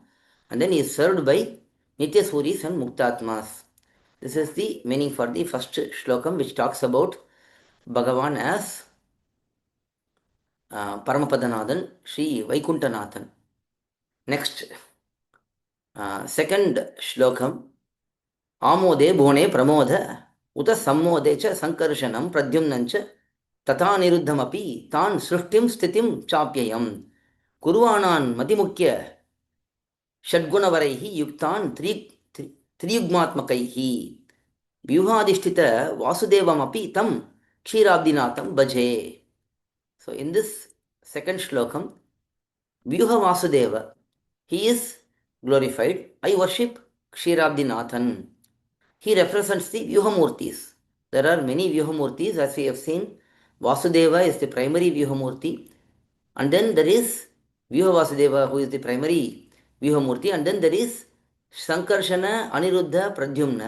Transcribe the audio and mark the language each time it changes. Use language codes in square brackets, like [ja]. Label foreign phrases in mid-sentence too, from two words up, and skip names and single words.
[en] And then he is served by Nityasuris and Muktatmas. This is the meaning for the first shlokam, which talks about Bhagavan as Paramapadanathan, Sri Vaikuntanathan. Next, second shlokam, [sa] आमोदे भोने प्रमोद उत सम्मोदे च सङ्कर्षणम् प्रद्युम्नञ्च तत निरुद्धमपि तान् सृष्टिम् स्थितिम् चाप्ययम् कुरुवानान् मतिमुख्य षड्गुणवरैः युक्तान् त्रियुग्मात्मकैः व्यूहाधिष्ठित वासुदेवमपि तम् क्षीराब्धिनाथम् भजे. [en] So in this second shlokam, Vyuha Vasudeva, he is glorified. I worship Kshirabdinathan. He represents the Vyuhamurtis. There are many Vyuhamurtis, as we have seen. Vasudeva is the primary Vyuhamurti, and then there is Vyuha Vasudeva, who is the primary Vyuhamurti, and then there is Sankarshana, Aniruddha, Pradyumna.